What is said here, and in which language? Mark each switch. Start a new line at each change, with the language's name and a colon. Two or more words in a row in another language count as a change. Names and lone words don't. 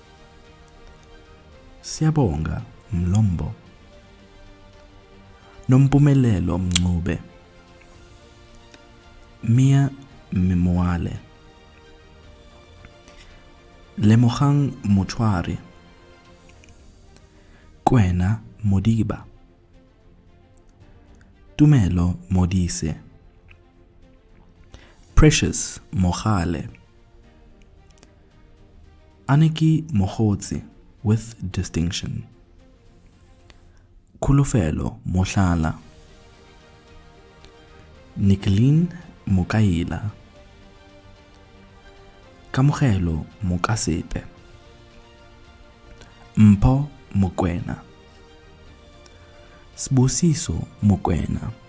English: Siyabonga Mlombo. Nompumelelo Mncube. Mia Mimoale. Lemogang Motshwari, Kwena Modiba, Tumelo Modise, Precious Mogale, Aniki Mogotsi with distinction, Kulufelo Mohlala, Nicolene Mokaila, Kamogelo Mokasepe, Mpho Mokwena, Sibusiso Mokwena,